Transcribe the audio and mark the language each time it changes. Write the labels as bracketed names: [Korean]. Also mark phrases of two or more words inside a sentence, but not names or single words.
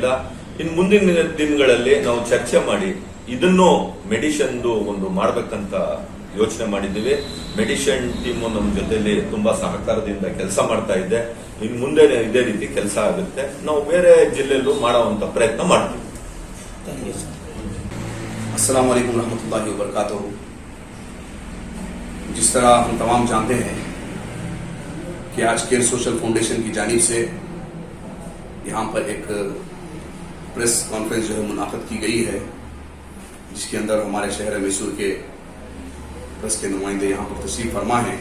[Kannada] ಇನ್ನು ಮುಂದಿನ ದಿನಗಳಲ್ಲಿ ನಾವು ಚರ್ಚೆ ಮಾಡಿ ಇದನ್ನು ಮೆಡಿಷನ್ದು ಒಂದು ಮಾಡ್ಬೇಕಂತ ಯೋಚನೆ ಮಾಡಿದ್ದೀವಿ. ಮೆಡಿಷನ್ ಟೀಮು ನಮ್ಮ ಜೊತೆಲಿ ತುಂಬಾ ಸಹಕಾರದಿಂದ ಕೆಲಸ ಮಾಡ್ತಾ ಇದೆ. ಇನ್ನು ಮುಂದೆ ಇದೇ ರೀತಿ ಕೆಲಸ ಆಗುತ್ತೆ. ನಾವು ಬೇರೆ ಜಿಲ್ಲೆಯಲ್ಲೂ ಮಾಡುವಂತ ಪ್ರಯತ್ನ ಮಾಡ್ತೀವಿ. [English] thank you sir. [Arabic] السلام عليكم ورحمة الله وبركاته. [Urdu] جس طرح ہم تمام جانتے ہیں کہ آج کیئر سوشل فاؤنڈیشن کی جانب سے یہاں پر ایک [English] press conference [Urdu] جو ہے منعقد کی گئی ہے، جس کے اندر ہمارے شہر میسور کے پریس کے نمائندے یہاں پر تشریف فرما ہیں.